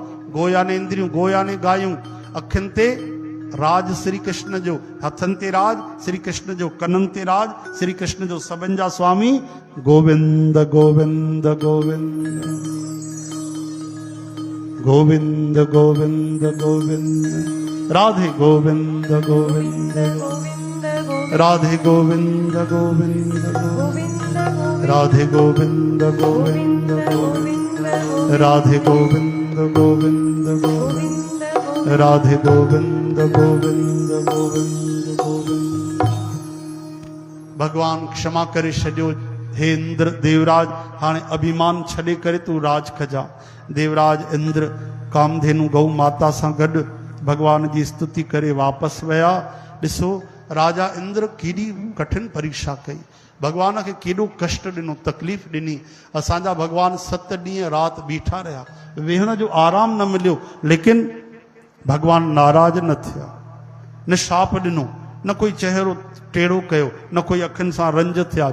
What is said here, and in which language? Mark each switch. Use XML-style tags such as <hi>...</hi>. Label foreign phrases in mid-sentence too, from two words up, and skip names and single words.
<sd>गोया ने इंद्रियूं, गोया ने गायूं, अखियुनि ते राज श्री कृष्ण जो, हथनि ते राज श्री कृष्ण जो, कननि ते राज श्री कृष्ण जो, सभिनि जा स्वामी गोविंद गोविंद गोविंद गोविंद गोविंद गोविंद राधे गोविंद गोविंद गोविंद राधे गोविंद गोविंद राधे गोविंद गोविंद राधे गोविंद गोविंद गोविंद राधे गोविंद गोविंद गोविंद गोविंद। भगवान क्षमा करे छॾियो। हे इंद्र देवराज, हाणे अभिमान छॾे करे तू राज कजा। देवराज इंद्र कामधेनु गौ माता सां गॾु भगवान जी स्तुति करे वापसि विया। ॾिसो राजा इंद्र केॾी कठिन परीक्षा कई, भगवान खे केॾो कष्ट ॾिनो, तकलीफ़ ॾिनी। असांजा भगवान 7 ॾींहं राति बीठा रहिया, वेहण जो आराम न मिलियो, लेकिन भगवान नाराज न थिया, न शाप ॾिनो, न कोई चेहरो टेढ़ो कयो, न कोई अखियुनि सां रंज थिया।</sd>